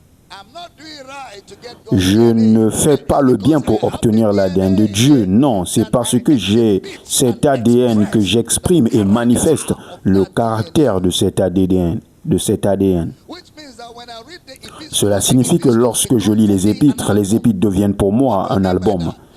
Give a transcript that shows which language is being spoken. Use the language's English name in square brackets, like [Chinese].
[English] I'm not doing right to get God's [French] Je [English] DNA. [French] ne fais pas le bien pour obtenir l'ADN de Dieu. Non, c'est parce que j'ai cet ADN que j'exprime et manifeste le caractère de cet ADN. [English] Which means that when I read the epistles, [French] Cela signifie que lorsque je lis les épîtres deviennent pour moi un album.